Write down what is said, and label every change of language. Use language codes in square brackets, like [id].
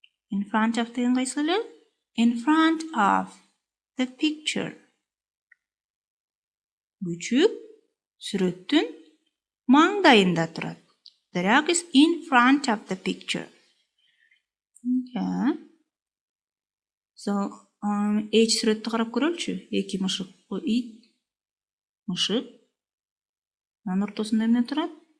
[en] In front of the in front of the picture. [ky] Küçük сүрөттүн маңдайында турат. [en] The dog is in front of the picture. Okay. [ky] So, H сүрөттү карап көрөлүчү. Эки мышык, ит, мышык. Анын ортосунда эмне турат?